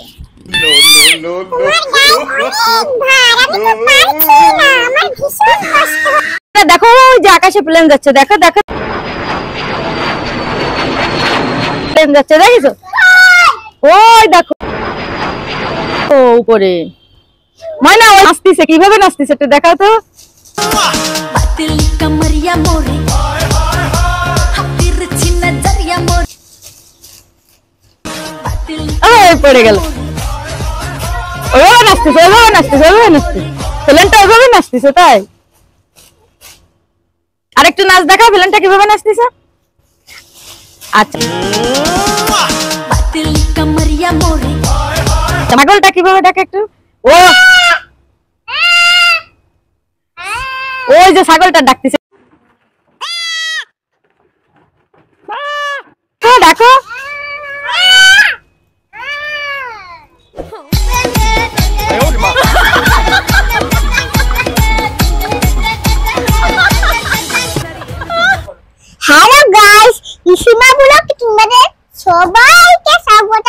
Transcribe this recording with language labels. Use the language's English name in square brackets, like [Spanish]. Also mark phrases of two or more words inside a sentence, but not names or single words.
[Bangla] তোমার গায়ে অনেক ভার, আমি তো পারছি না, আমার ভীষণ কষ্ট হচ্ছে। দেখো ওই যে আকাশে প্লেন যাচ্ছে, দেখো দেখো প্লেন যাচ্ছে, দেখেছো? ওই দেখো ও উপরে ময়না ওই নাচতেছে, কিভাবে নাচতেছে একটু দেখাও তো। [Bhojpuri] पतली कमरिया मोरी तिरछी नजरिया मोरी पतली [Bangla] ওই পড়ে গেল। ওইভাবে নাচতেছে, ওইভাবে নাচতেছে, ওইভাবে নাচতেছে, প্লেনটা ওইভাবে নাচতেছে। তাই আরেকটু নাচ দেখাও, প্লেনটা কিভাবে নাচতেছে। আচ্ছা [Bhojpuri] पतली कमरिया मोरी [Bangla] ছাগলটা কিভাবে ডাকে একটু। ও ওই যে ছাগলটা ডাকতেছে, ডাকো। [English] hello guys, [Bangla] ইসিমা ব্লগ তোমাদের সবাইকে স্বাগত।